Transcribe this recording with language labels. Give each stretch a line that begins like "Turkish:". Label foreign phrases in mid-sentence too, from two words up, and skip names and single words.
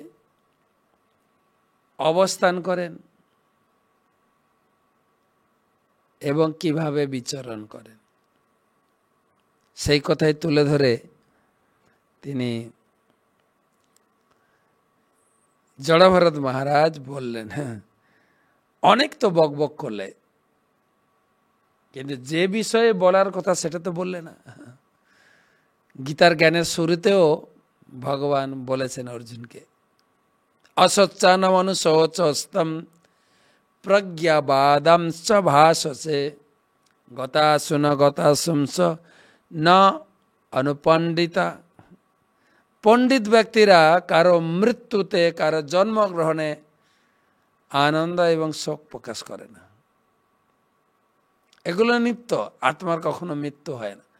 Bangla: অবস্থান করেন এবং কিভাবে বিচরণ করেন, সেই কথাই তুলে ধরে তিনি জড়ভরত মহারাজ বললেন, হ্যাঁ অনেক তো বকবক করলে, কিন্তু যে বিষয়ে বলার কথা সেটা তো বললে না। গীতার জ্ঞানের শুরুতেও ভগবান বলেছেন অর্জুনকে,
Sanskrit: অসচ্চানম অনুশোচস্তম প্রজ্ঞাবাদম চ ভাষসে গতাসুন গতাসুংস না অনুপণ্ডিতা।
Bangla: পণ্ডিত ব্যক্তিরা কারো মৃত্যুতে, কারো জন্মগ্রহণে আনন্দ এবং শোক প্রকাশ করে না। এগুলো নিত্য, আত্মার কখনো মৃত্যু হয় না।